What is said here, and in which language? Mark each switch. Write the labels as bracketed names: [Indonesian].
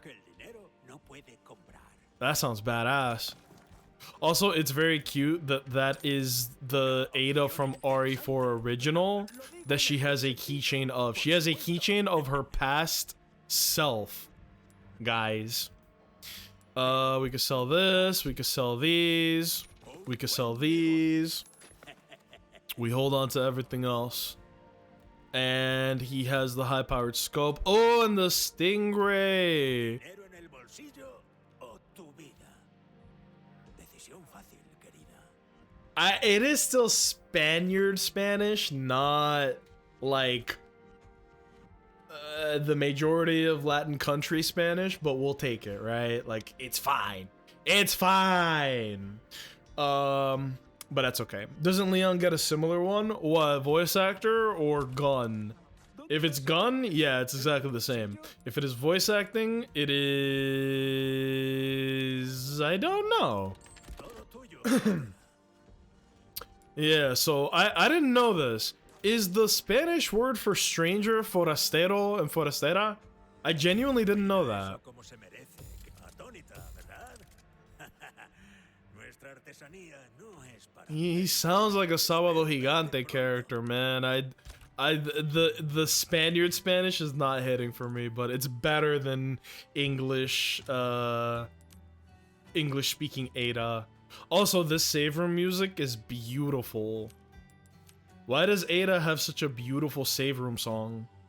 [Spanish] Que el dinero no puede comprar. [English] That sounds badass. Also, it's very cute that that is the Ada from RE4 original that she has a keychain of. She has a keychain of her past self, guys. We could sell this. We could sell these. We could sell these. We hold on to everything else. And he has the high-powered scope. Oh, and the Stingray. [Spanish] Dinero en el bolsillo o tu vida. Decisión fácil, querida. [English] It is still Spaniard Spanish, not like the majority of Latin country Spanish, but we'll take it, right? Like, it's fine. It's fine. But that's okay. Doesn't Leon get a similar one? What, voice actor or gun? If it's gun, yeah, it's exactly the same. If it is voice acting, it is... I don't know. [Spanish] Todo tuyo. [English] Yeah, so I didn't know this. Is the Spanish word for stranger forastero and forastera? I genuinely didn't know that. [Spanish] Como se merece. Atónita, ¿verdad? Nuestra artesanía no es para... [English] He sounds like a Sábado Gigante character, man. The Spaniard Spanish is not hitting for me, but it's better than English English speaking Ada. Also, this save room music is beautiful. Why does Ada have such a beautiful save room song?